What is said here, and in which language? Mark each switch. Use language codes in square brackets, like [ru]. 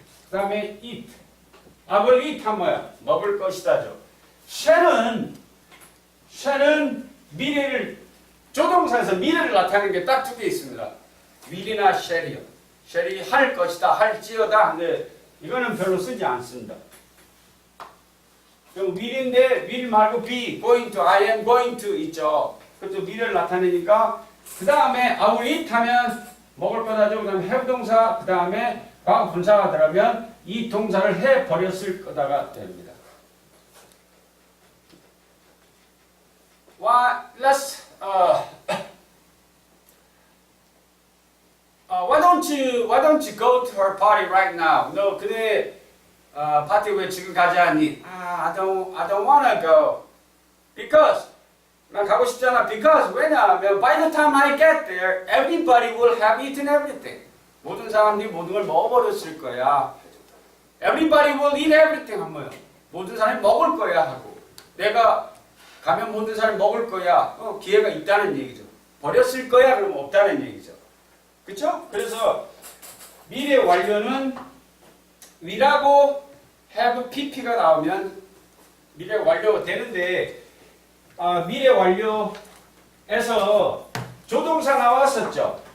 [ko] 그 다음에 eat. [en] I will eat [ko] 한 뭐야? 먹을 것이다죠. shall은 미래를 조동사에서 미래를 나타내는 게 딱 두 개 있습니다. will이나 shall이요. shall이 할 것이다, 할지어다. 근데 이거는 별로 쓰지 않습니다. 그럼 will인데 will 말고 be, going to, [en] I am going to [ko] 있죠. 그것도 미래를 나타내니까 그 다음에 [en] I will eat [ko] 하면 먹을 거다죠. 그 다음에 have 동사, 그 다음에 과거 분사가 들어가면 이 동사를 해버렸을 거다가 됩니다. [en] Let's why don't you go to her party right now? [ko] 너 그네 파티 왜 지금 가지 않니? [en] I don't wanna go. [ko] Because 난 가고 싶잖아. [en] Because [ko] 왜냐하면 [en] by the time I get there, everybody will have eaten everything. [ko] 모든 사람들이 모든 걸 먹어버렸을 거야. [en] Everybody will eat everything 한 거예요. [ko] 모든 사람이 먹을 거야 하고 내가 가면 모든 사람이 먹을 거야. 기회가 있다는 얘기죠. 버렸을 거야 그러면 없다는 얘기죠. 그렇죠? 그래서 미래 완료는 will하고 have pp가 나오면 미래 완료가 되는데 미래 완료에서 조동사 나왔었죠.